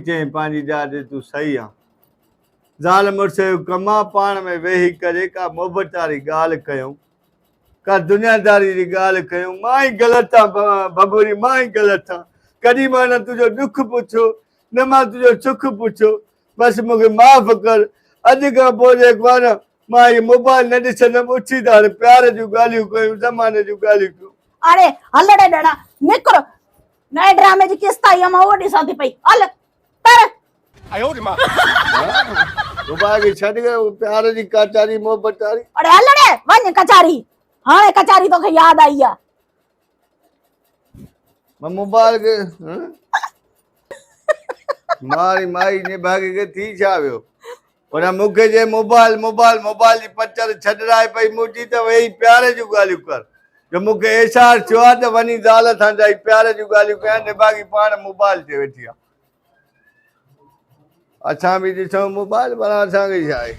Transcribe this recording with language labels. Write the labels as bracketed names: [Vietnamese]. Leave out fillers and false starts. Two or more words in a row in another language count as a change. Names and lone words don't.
[Sindhi] चई पंहिंजी ॼाॾ तूं सही आहे ज़ाल मुड़ुस जो कमु आहे पाण में वेही करे का मोहबत वारी ॻाल्हि कयूं का दुनियादारी जी ॻाल्हि कयूं मां ई ग़लति आहियां बबूरी मां ई ग़लति आहियां कॾहिं मां न तुंहिंजो दुख पुछो न मां तुंहिंजो सुख पुछो बसि मूंखे माफ़ कर अॼु खां पोइ जेको आहे न मां इहो मोबाइल न ॾिसंदमि उथी था हाणे प्यार जूं ॻाल्हियूं कयूं ज़माने जूं ॻाल्हियूं कयूं अरे हलड़े डड़ा निकिरो नए ड्रामे जी किस्त आई मां वो ॾिसां थी पई हल तर I owed him up. मोबाइल खे छॾ करे प्यार जी कचारी मोहबत वारी अरे हलड़े वञ कचारी हाणे कचारी तोखे याद आई आहे मां मोबाइल खे मारी माई ने भागे के थी छा वियो पर मूंखे जे मोबाइल मोबाइल मोबाइल जी पचर छॾाए पई मुंहिंजी त वेही प्यार जूं ॻाल्हियूं कर जो मूंखे एहसास थियो आहे त वञी ज़ाल सां जाई प्यार जूं ॻाल्हियूं कयां निभागी पाण मोबाइल ते वेठी आहे असां बि ॾिसूं मोबाइल पर असांखे छा आहे